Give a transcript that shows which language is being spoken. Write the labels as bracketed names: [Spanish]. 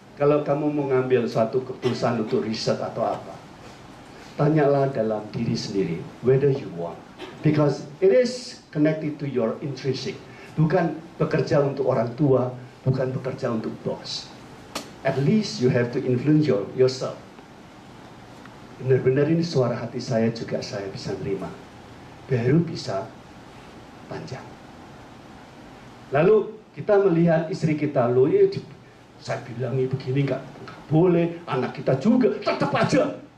[Indonesian] Kalau kamu mau ngambil suatu keputusan untuk riset atau apa, tanyalah dalam diri sendiri, [English] whether you want. Because it is connected to your intrinsic. [Indonesian] Bukan bekerja untuk orang tua, bukan bekerja untuk bos. [English] At least you have to influence yourself. [Indonesian] Benar-benar ini suara hati saya juga saya bisa terima. Baru bisa panjang. Lalu kita melihat istri kita, loh ya, saya bilangi begini nggak boleh, anak kita juga, tetap aja.